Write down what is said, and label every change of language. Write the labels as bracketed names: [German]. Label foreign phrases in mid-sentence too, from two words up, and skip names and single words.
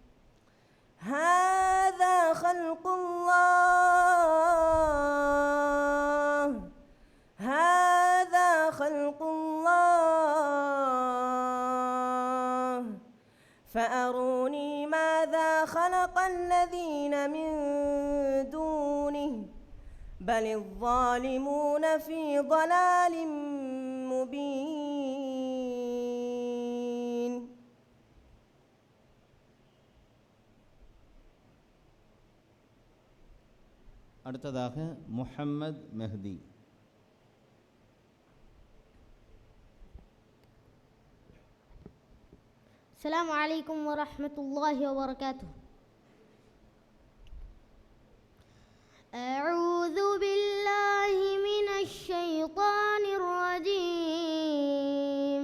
[Arabic] هذا خلق الله فأروني ماذا خلق الذين من دونه بل الظالمون في ضلال مبين. [Tamil] அடுத்ததாக முஹம்மத் மெஹதி. [Arabic] السلام عليكم ورحمة الله وبركاته. أعوذ بالله من الشيطان الرجيم.